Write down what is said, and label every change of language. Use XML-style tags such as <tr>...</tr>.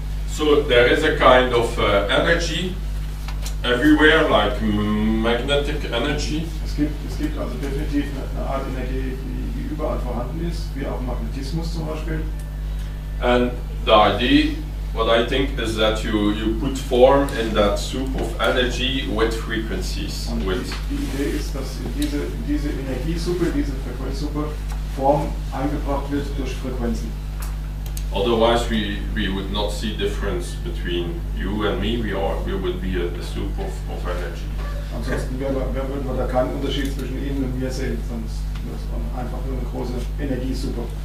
<en>So there is a kind of energy everywhere, like magnetic energy.</en> <de>Es gibt also definitiv eine Art Energie, die überall vorhanden ist, wie auch Magnetismus zum Beispiel.</de> <en>And the idea, what I think, is that you put form in that soup of energy with frequencies.</en> <de>Und die Idee ist, dass in diese Energiesuppe, diese Frequenzsuppe, Form eingebracht wird durch Frequenzen.</de> <en>Otherwise, we would not see difference between you and me. We would be a soup of energy.</en> <de>Ansonsten würden wir da keinen Unterschied zwischen Ihnen und mir sehen, sonst ist es einfach nur eine große Energiesuppe.</de>